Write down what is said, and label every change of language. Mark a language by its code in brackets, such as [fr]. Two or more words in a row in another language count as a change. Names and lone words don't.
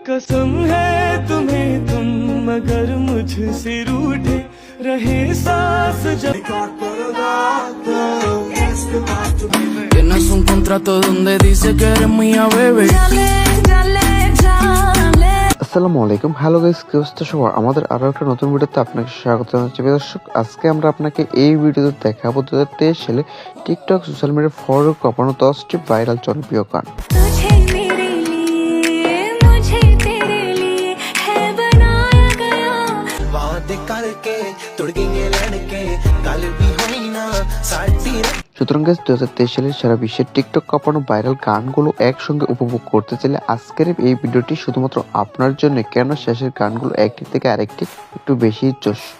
[hi] कसम है तुम्हें तुम मगर मुझसे रूठे रहे सांस [es] Tienes un contrato donde dice que eres mía, baby. [ar] السلام عليكم, [en] hello guys, [bn] কি অবস্থা সবার? আমাদের আরো একটা নতুন ভিডিওতে আপনাকে স্বাগত জানাচ্ছি। দর্শক, আজকে আমরা আপনাকে এই ভিডিওতে দেখাবো 2023 সালে টিকটক [en] social media [bn] ফলো কাঁপানো 10টি ভাইরাল জনপ্রিয় গান। সুতরাং গাইস, 2023 সালে সারা বিশ্বের টিকটক কাঁপানো ভাইরাল গানগুলো একসঙ্গে উপভোগ করতে চাইলে আজকের এই ভিডিওটি শুধুমাত্র আপনার জন্য, কেন শেষের গানগুলো একটি থেকে আরেকটি একটু বেশি জোশ।